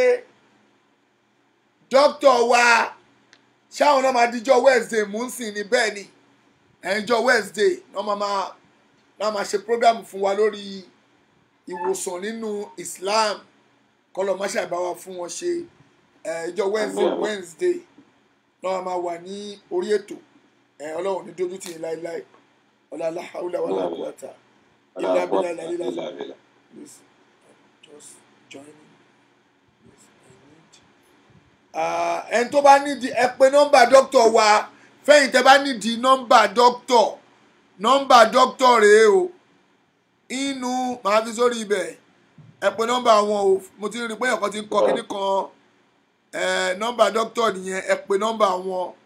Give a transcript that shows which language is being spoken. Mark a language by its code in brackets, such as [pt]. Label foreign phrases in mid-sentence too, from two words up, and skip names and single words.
[yo] dókítà wa ṣáwọn náà máa díjọ́ Wednesday mú sí ni bẹ́ẹ̀ ni ẹ̀yìnjọ́ Wednesday náà máa ṣe program fún wa lórí ìwòsàn nínú Islam kọlọ má ṣàbáwá fún wọn ṣe ìjọ Wednesday náà máa wà ní orí ètò Ọlọ́run ní dójú tì í láéláé ọlọ́lá [ar] حول ولا قوة إلا بالله العلي. [en] Please just join me. [yo] Ẹni tó bá nídìí ẹ pè nọ́mbà dókítà wa fẹ́yìn tẹ́ bá nídìí nọ́mbà dókítà rèé o inú màá fi sórí ibẹ̀ ẹ pè nọ́mbà wọn o mo ti rí pé ẹ̀kọ́ ti ń kọ kíní kan nọ́mbà dókítà nìyẹn ẹ pè nọ́mbà wọn